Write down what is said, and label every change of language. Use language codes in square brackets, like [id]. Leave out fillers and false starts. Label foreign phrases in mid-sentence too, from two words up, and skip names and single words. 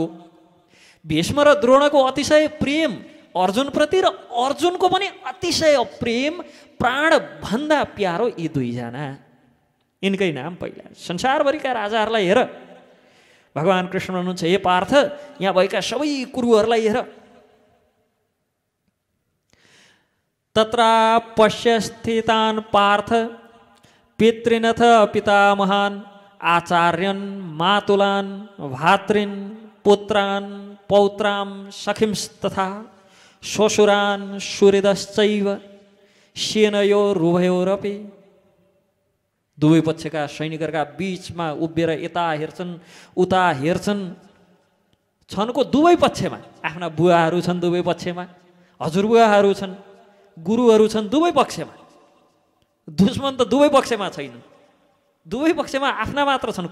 [ne] भीष्म र द्रोणको अतिशय प्रेम अर्जुनप्रति र अर्जुनको पनि अतिशय प्रेम, प्राणभन्दा प्यारो यी दुईजना। यिनकै नाम पहिला संसारभरिका राजाहरूलाई हेर। भगवान कृष्ण भन्नुहुन्छ हे पार्थ, यहाँ भएका सबै कुरुहरूलाई हेर। [sa] तत्र पश्य स्थितान् पार्थ पितृनथ पितामहान् आचार्यन् मातुलान् भातृन् पुत्रान् पौत्रां सखिंस्तथा श्वशुरान् सुहृदश्चैव सेनयोरुभयोरपि। [ne] दुवै पक्षका सैनिकहरूका बीचमा उभिएर यता हेर्छन् उता हेर्छन्। छनको दुवै पक्षमा आफ्ना बुवाहरू छन्, दुवै पक्षमा हजुरबुवाहरू छन्, गुरुहरू छन् दुवै पक्षमा। दुश्मन त दुवै पक्षमा छैनन्, दुवै पक्षमा आफ्ना मात्र छन्।